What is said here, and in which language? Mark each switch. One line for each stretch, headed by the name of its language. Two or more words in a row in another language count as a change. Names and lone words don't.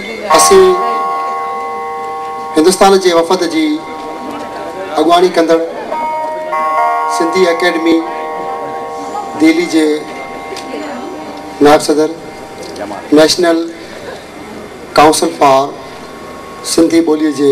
Sindhi: असी हिंदुस्तान के वफ़द की अगवानी कंदड़ सिंधी एकेडमी दिल्ली के नायब सदर नेशनल काउंसिल फॉर सिंधी बोली के